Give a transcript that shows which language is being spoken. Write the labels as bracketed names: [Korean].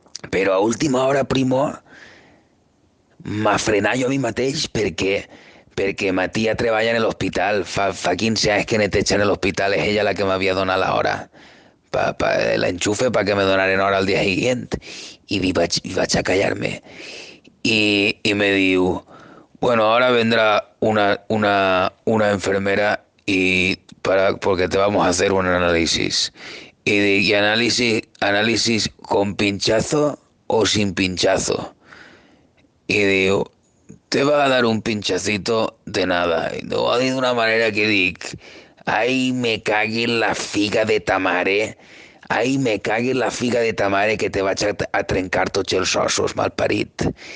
[Catalan] Però a última hora, primo, m'ha frenat jo a mi mateix perquè ma tia treballa en l'hospital. Fa 15 anys que neteja en l'hospital, és ella la que m'havia donat l'hora. [Spanish] El enchufe para que me donaran hora al día siguiente. Y vaig a callarme. Y me dijo, bueno, ahora vendrá una enfermera porque te vamos a hacer un análisis. Y análisis con pinchazo o sin pinchazo. Y digo, te va a dar un pinchacito de nada. Y lo va a decir de una manera que dic, [Catalan] ay, me cague en la figa de tamare. Ai, me cague en la figa de tamare que te vaig a trencar tots els ossos, malparit.